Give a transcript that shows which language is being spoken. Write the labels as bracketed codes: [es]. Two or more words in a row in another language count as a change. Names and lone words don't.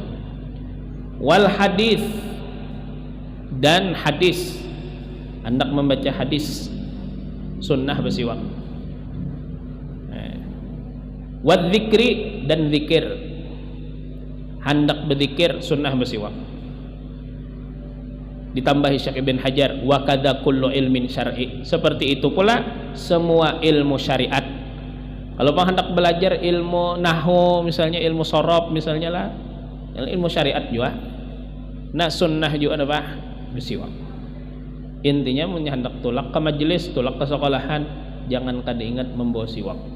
[ar] والحديث, [bjn] dan hadis, hendak membaca hadis, sunnah besiwak. [ar] والذكر, [bjn] dan zikir, hendak berzikir, sunnah besiwak. Ditambahi Syekh Ibn Hajar, [ar] وكذا كل علم شرعي, [bjn] seperti itu pula semua ilmu syariat. Kalau bang hendak belajar ilmu nahwu misalnya, ilmu sorof misalnya lah, ilmu syariat juga, nah sunnah juga apa? Besiwak. Intinya hendak tulak ke majelis, tulak ke sekolahan, jangan kada ingat membawa siwak.